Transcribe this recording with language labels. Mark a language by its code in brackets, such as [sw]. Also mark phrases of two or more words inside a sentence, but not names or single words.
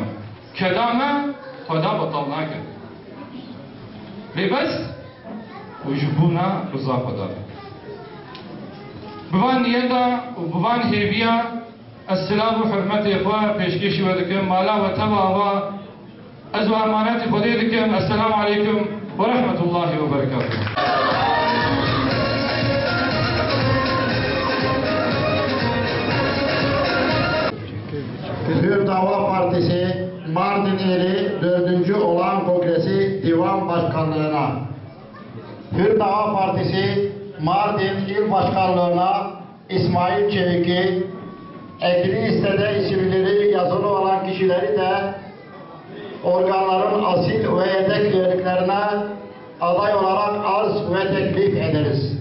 [ku] Keda me xweda betal nake. Lêbest û ji bûna riza xweda be. Bi van niyeta û bi van hêviya ez silav û hurmetê xwe pêşkêşî we dikim, mala we teva we ez û emanetê Xwedê dikim. [ar] السلام عليكم ورحمة الله وبركاته. [tr] Hür Dava Partisi Mardin ili 4. olan kongresi divan başkanlığına, Hür Dava Partisi Mardin İl Başkanlığına İsmail Çevik'i, ekli listede isimleri yazılı olan kişileri de organların asil ve yedek üyeliklerine aday olarak arz ve teklif ederiz.